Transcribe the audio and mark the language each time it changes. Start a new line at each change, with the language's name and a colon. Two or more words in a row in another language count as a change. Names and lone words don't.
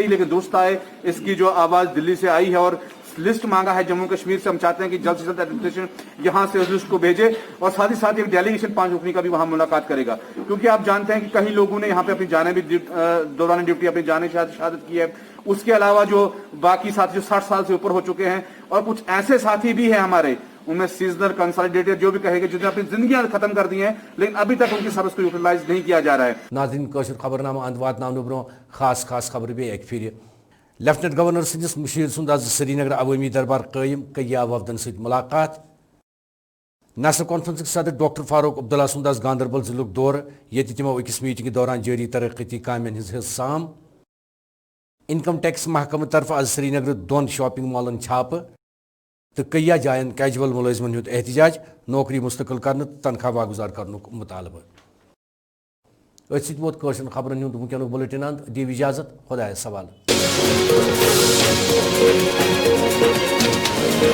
Urdu: ہی لیکن درست آئے اس کی جو آواز دلی سے آئی ہے اور لسٹ مانگا ہے جموں کشمیر سے ہم چاہتے ہیں کہ جلد سے جلد ایڈمنسٹریشن یہاں سے اس لسٹ کو بھیجے اور ساتھ ہی ساتھ ایک ڈیلیگیشن 5 رکنی کا بھی وہاں ملاقات کرے گا کیونکہ آپ جانتے ہیں کہ کئی لوگوں نے یہاں پہ اپنی جانیں بھی دوران ڈیوٹی اپنی جانیں شہادت کی ہے اس کے علاوہ جو باقی ساتھی جو 60 سال سے اوپر ہو چکے ہیں اور کچھ ایسے ساتھی بھی ہیں ہمارے ان میں
English: seasonal consolidator
Urdu: جو بھی کہے گا جنہوں نے اپنی زندگیاں ختم کر دی ہیں لیکن ابھی تک ان کی سروس کو یوٹیلائز نہیں کیا جا رہا ہے
Kashmiri: ناظرین کاشر خبرنامہ اند واتناونہٕ برونٛہہ خاص خبر بیٚیہِ اکہِ پھِرِ
English: lieutenant governor
Kashmiri: سندس مشیر سند آز سری نگر عوٲمی دربار قٲیِم کیا وفدن سۭتۍ ملاقات نیشنل کانفرنسک صدر ڈاکٹر فاروق عبداللہ سند آز گاندربل ضلعک دورٕ ییٚتہِ تِمو أکِس میٖٹنگہِ دوران جٲری ترقیتی کامٮ۪ن ہٕنٛز حصہٕ سام انکم ٹیکس محکمہٕ طرفہٕ آز سری نگر 2 شاپنگ مالن چھاپہٕ تہٕ کیا جاین کیجول ملٲزمن ہُنٛد احتجاج نوکری مستقل کرنہٕ تہٕ تنخواہ واگزار کرنُک مطالبہٕ أتھۍ سۭتۍ ووت کٲشرٮ۪ن خبرن ہُنٛد وٕنکیٚنُک بُلٹن انٛد دِیِو اِجازت خۄدایس حوالہٕ